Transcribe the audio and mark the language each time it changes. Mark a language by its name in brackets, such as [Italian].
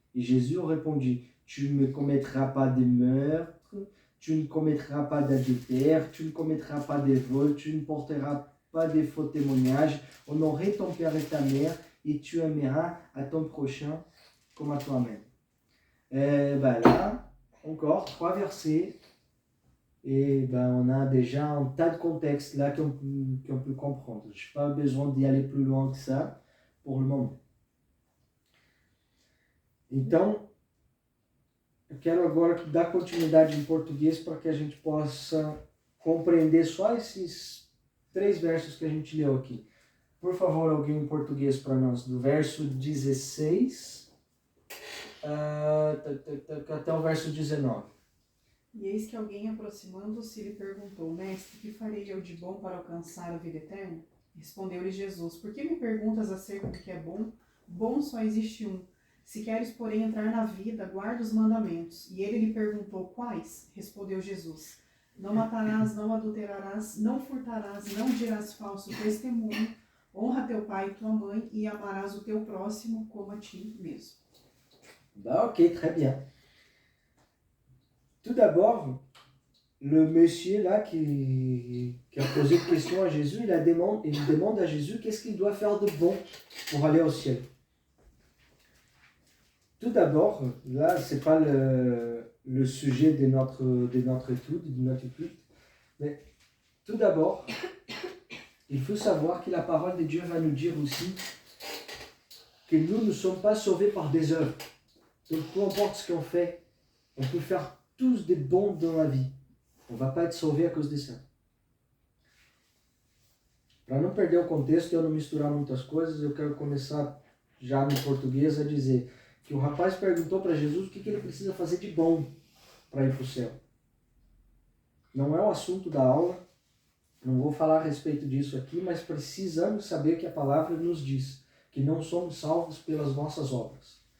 [French] Et Jésus répondit, tu ne commettras pas de meurtre, tu ne commettras pas d'adultère, tu ne commettras pas de vol, tu ne porteras pas de faux témoignages, honorer ton père et ta mère, et tu aimeras à ton prochain comme à toi-même. Là, encore 3 versets, et on a déjà un tas de contextes là qu'on peut comprendre. Je n'ai pas besoin d'y aller plus loin que ça pour le moment. [Portuguese] Então, eu quero agora dar continuidade em português para que a gente possa compreender só esses 3 versos que a gente leu aqui. Por favor, alguém em português para nós, do verso 16 até o verso 19. E eis que alguém, aproximando-se, lhe perguntou, Mestre, que farei eu de bom para alcançar a vida eterna? Respondeu-lhe Jesus, por que me perguntas acerca do que é bom? Bom só existe um. Se queres, porém, entrar na vida, guarda os mandamentos. E ele lhe perguntou, quais? Respondeu Jesus, não matarás, não adulterarás, não furtarás, não dirás falso testemunho, honra teu pai e tua mãe e amarás o teu próximo como a ti mesmo. [French] Ok, très bien. Tout d'abord, le monsieur là qui a posé une question à Jésus, il demande à Jésus qu'est-ce qu'il doit faire de bon pour aller au ciel. Tout d'abord, là, ce n'est pas le sujet de notre étude, mais tout d'abord, il faut savoir que la parole de Dieu va nous dire aussi que nous ne sommes pas sauvés par des œuvres. Donc, peu importe ce qu'on fait, on peut faire tous des bons dans la vie. On ne va pas être sauvé à cause de ça. [Portuguese] Para não perder o contexto e eu não misturar muitas coisas, eu quero começar já no português a dizer que o rapaz perguntou para Jesus o que ele precisa fazer de bom para ir para o céu. Não é o assunto da aula, não vou falar a respeito disso aqui, mas precisamos saber que a palavra nos diz que não somos salvos pelas nossas obras.